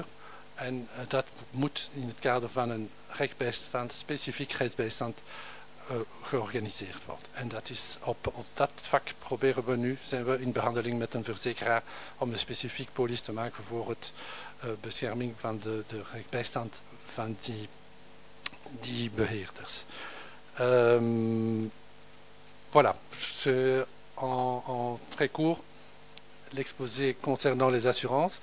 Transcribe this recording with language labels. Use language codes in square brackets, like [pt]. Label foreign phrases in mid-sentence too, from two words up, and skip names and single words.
[nl] En dat moet in het kader van een rechtsbijstand, specifiek rechtsbijstand, georganiseerd worden. En dat is op dat vak zijn we in behandeling met een verzekeraar om een specifiek polis te maken voor het bescherming van de rechtsbijstand van die beheerders. [fr] Voilà, en très court, l'exposé concernant les assurances.